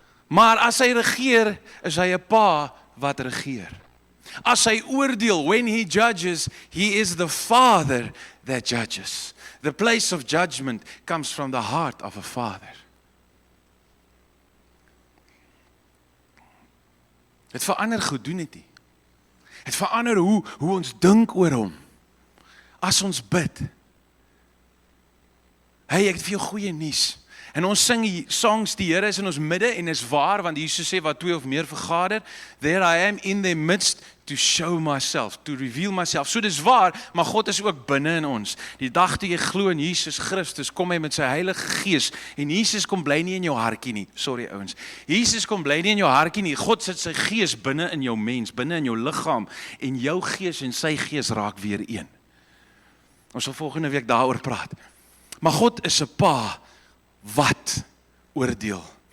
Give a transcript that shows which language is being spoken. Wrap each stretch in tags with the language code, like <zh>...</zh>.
<af>Maar as hy regeer, is hy 'n pa wat regeer. As hy oordeel,</af> <en>when he judges, he is the father that judges. The place of judgment comes from the heart of a father.</en> <af>Het verander goed, doen dit nie. Het verander hoe ons dink oor hom. As ons bid. Hey, ek het vir jou goeie nuus. En ons sing die songs, die Here is in ons midde en is waar, want Jesus sê wat 2 of meer vergader,</af> <en>there I am in their midst to show myself, to reveal myself.</en> <af>So dis waar, maar God is ook binne in ons. Die dag toe jy glo in Jesus Christus, kom hy met sy Heilige Gees en Jesus kom bly nie in jou hartjie nie. Sorry ouens. Jesus kom bly nie in jou hartjie nie. God sit sy Gees binne in jou mens, binne in jou liggaam en jou gees en sy gees raak weer een. Ons sal volgende week daaroor praat. Maar God is 'n pa wat oordeel.</af>